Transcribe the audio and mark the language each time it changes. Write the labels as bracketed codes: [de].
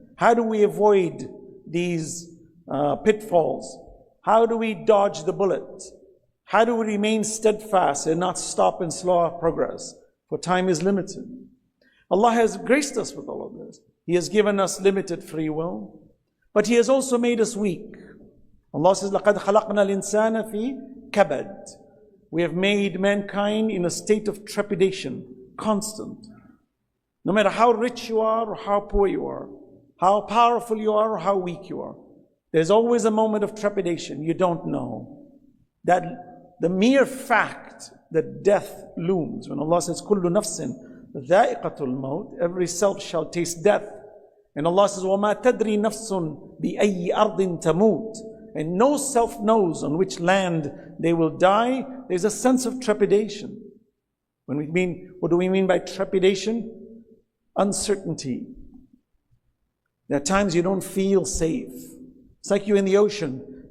[en] How do we avoid these pitfalls? How do we dodge the bullet? How do we remain steadfast and not stop and slow our progress? For time is limited. Allah has graced us with all of this. He has given us limited free will. But He has also made us weak. Allah says, [ar] لَقَدْ خَلَقْنَا الْإِنسَانَ فِي كَبَدٍ. [en] We have made mankind in a state of trepidation, constant. No matter how rich you are or how poor you are, how powerful you are or how weak you are, there's always a moment of trepidation. You don't know. That the mere fact that death looms, when Allah says, [ar] كُلُّ نَفْسٍ ذَائِقَةُ الْمَوْتِ, [en] every self shall taste death. And Allah says, [ar] وَمَا تَدْرِي نَفْسٌ بِأَيِّ أَرْضٍ تَمُوتِ. [en] And no self knows on which land they will die. There's a sense of trepidation. What do we mean by trepidation? Uncertainty. There are times you don't feel safe. It's like you're in the ocean.